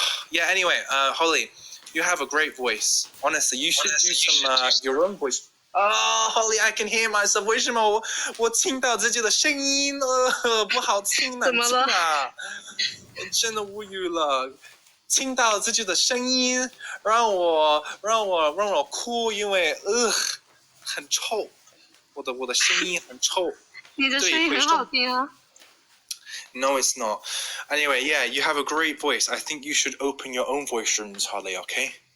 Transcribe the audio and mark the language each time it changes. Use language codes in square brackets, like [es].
[en] Yeah, anyway, Holly, you have a great voice. Honestly, you should do some your own voice. Holly, I can hear myself. [zh] 为什么我听到自己的声音不好听难听啊？我真的无语了。听到自己的声音，让我哭，因为很臭，我的声音很臭。你的声音很好听啊。 [en] No, it's not. Anyway, yeah, you have a great voice. I think you should open your own voice rooms, Holly, okay?